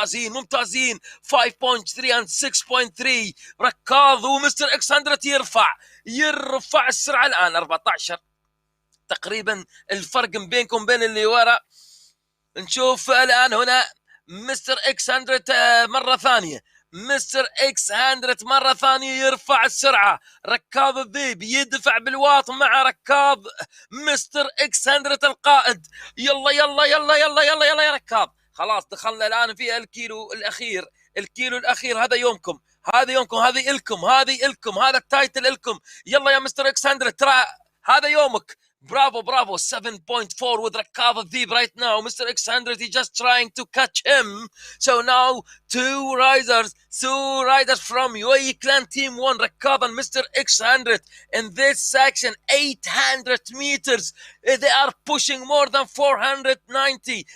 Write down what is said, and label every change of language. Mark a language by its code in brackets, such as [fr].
[ar] ممتازين 5.3 and 6.3. ركاض ومستر اكس 100 يرفع السرعة الآن 14 تقريبا الفرق بينكم بين اللي ورا. نشوف الآن هنا مستر اكس 100 مرة ثانية. مستر اكس 100 مرة ثانية يرفع السرعة. ركاض الذيب يدفع بالواط مع ركاض مستر اكس 100 القائد. يلا يلا يلا يلا يلا يلا يا ركاض. خلاص دخلنا الآن في الكيلو الأخير. هذا يومكم. هذه إلكم. هذا التايتل إلكم. يلا يا مستر اكس 100 ترى هذا يومك. [en] Bravo. 7.4 with Rakava Deep right now. Mr. X100, he's just trying to catch him. So now two riders from UAE Clan Team 1, Rakava and Mr. X100. In this section, 800 meters. They are pushing more than 490.